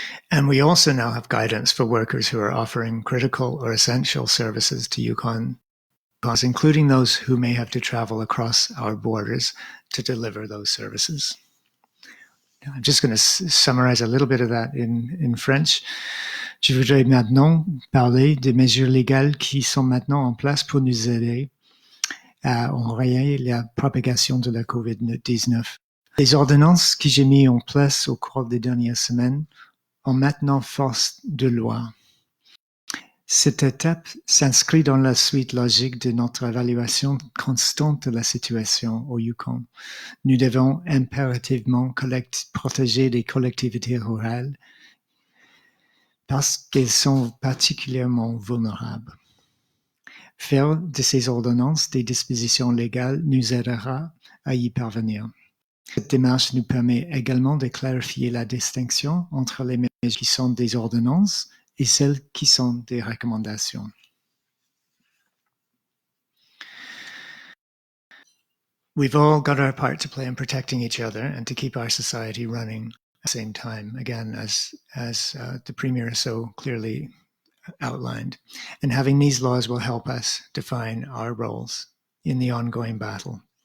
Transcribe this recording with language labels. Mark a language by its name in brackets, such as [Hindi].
[English] And we also now have guidance for workers who are offering critical or essential services to Yukon, including those who may have to travel across our borders to deliver those services. I'm just going to summarize a little bit of that in French. [French] Je voudrais maintenant parler des mesures légales qui sont maintenant en place pour nous aider à enrayer la propagation de la COVID-19. Les ordonnances que j'ai mises en place au cours des dernières semaines ont maintenant force de loi. Cette étape s'inscrit dans la suite logique de notre évaluation constante de la situation au Yukon. Nous devons impérativement protéger les collectivités rurales parce qu'elles sont particulièrement vulnérables. Faire de ces ordonnances des dispositions légales nous aidera à y parvenir. Cette démarche nous permet également de clarifier la distinction entre les mesures qui sont des ordonnances et celles qui sont des recommandations. [English] We've all got our part to play in protecting each other and to keep our society running at the same time, again, as the Premier so clearly outlined. And having these laws will help us define our roles in the ongoing battle.